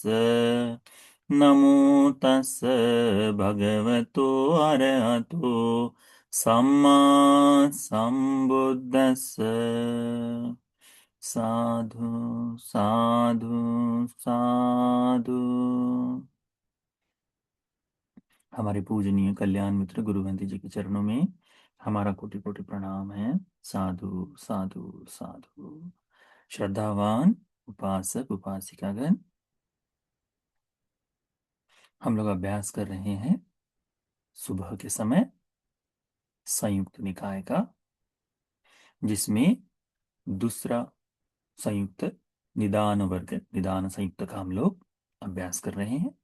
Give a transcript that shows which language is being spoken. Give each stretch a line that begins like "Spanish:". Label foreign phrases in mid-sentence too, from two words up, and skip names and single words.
Pali: नमो तस् भगवतो अरहतो सम्मा सम्बुद्दस्स। साधु साधु साधु।
Hindi: हमारे पूजनीय कल्याण मित्र गुरुवंती जी के चरणों में हमारा कोटि कोटि प्रणाम है।
Pali: साधु साधु साधु।
Hindi: श्रद्धावान उपासक उपासिकागण, हम लोग अभ्यास कर रहे हैं सुबह के समय संयुक्त निकाय का, जिसमें दूसरा संयुक्त निदान वर्ग, निदान संयुक्त का हम लोग अभ्यास कर रहे हैं।